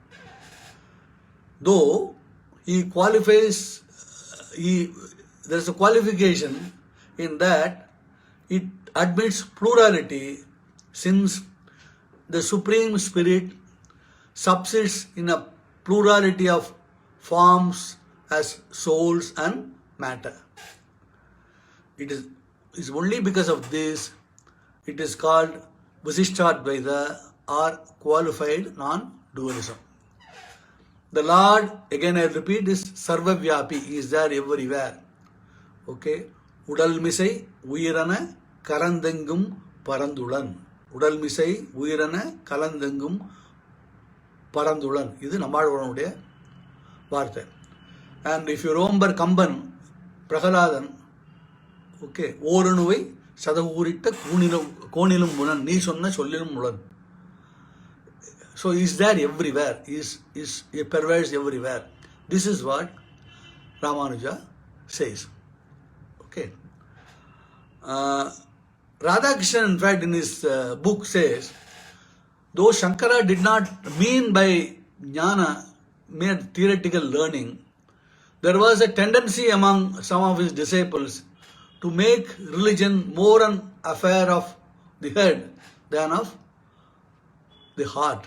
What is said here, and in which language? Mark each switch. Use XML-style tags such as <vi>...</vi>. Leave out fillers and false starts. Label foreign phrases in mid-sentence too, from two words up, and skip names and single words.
<en>Though he qualifies, there is a qualification in that it admits plurality, since the Supreme Spirit subsists in a plurality of forms as souls and matter. It is only because of this it is called Vasishtadvaita or qualified non-dualism. The Lord, again I repeat, is Sarvavyapi. He is there everywhere. Okay.</en> <ta>உடல் மிசை உயிரென கரந்தெங்கும் பரந்துளன். உடல் மிசை உயிரென கலந்தெங்கும் பரந்துளன்.</ta> <en>This is</en> <ta>நம்மாழ்வாருடைய வார்த்தை.</ta> <en>And if you remember Kamban, Prahaladan,</en> <ta>okay, ஓரணுவை சதகூரிட்ட கோணிலும் முனன் நீ சொன்ன சொல்லிலும் முளன்.</ta> <en>So he is there everywhere. He pervades everywhere. This is what Ramanuja says. Okay. Radhakrishnan, in fact, in his book says, though Shankara did not mean by jnana mere theoretical learning, there was a tendency among some of his disciples to make religion more an affair of the head than of the heart.</en>